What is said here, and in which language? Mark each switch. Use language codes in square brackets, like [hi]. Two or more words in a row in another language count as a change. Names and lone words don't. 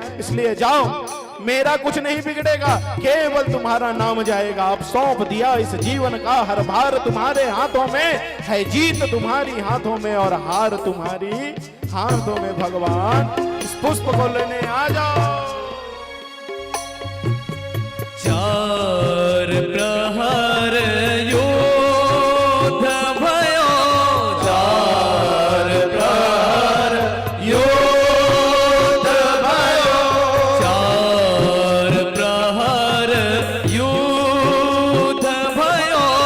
[hi] इसलिए जाओ, मेरा कुछ नहीं बिगड़ेगा, केवल तुम्हारा नाम जाएगा। आप सौंप दिया इस जीवन का हर भार, तुम्हारे हाथों में है जीत, तुम्हारी हाथों में और हार तुम्हारी हाथों में। भगवान इस पुष्प को लेने आ जाओ। [ne] चार प्रहर योद्ध भयो, चार प्रहर योद्ध भयो, चार प्रहर योद्ध भयो,